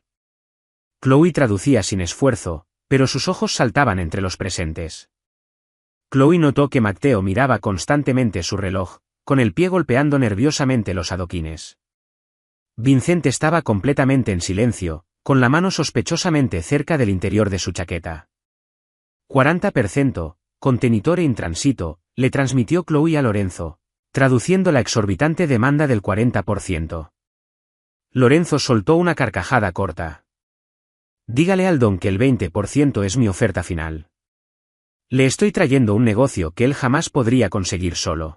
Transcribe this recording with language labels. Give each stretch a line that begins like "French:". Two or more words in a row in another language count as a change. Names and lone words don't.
Spanish: Chloe traducía sin esfuerzo, pero sus ojos saltaban entre los presentes. Chloe notó que Matteo miraba constantemente su reloj, con el pie golpeando nerviosamente los adoquines. Vincent estaba completamente en silencio, con la mano sospechosamente cerca del interior de su chaqueta. 40%,
Italian: contenitore in transito,
Spanish: le transmitió Chloe a Lorenzo, traduciendo la exorbitante demanda del 40%. Lorenzo soltó una carcajada corta. Dígale al don que el 20% es mi oferta final. Le estoy trayendo un negocio que él jamás podría conseguir solo.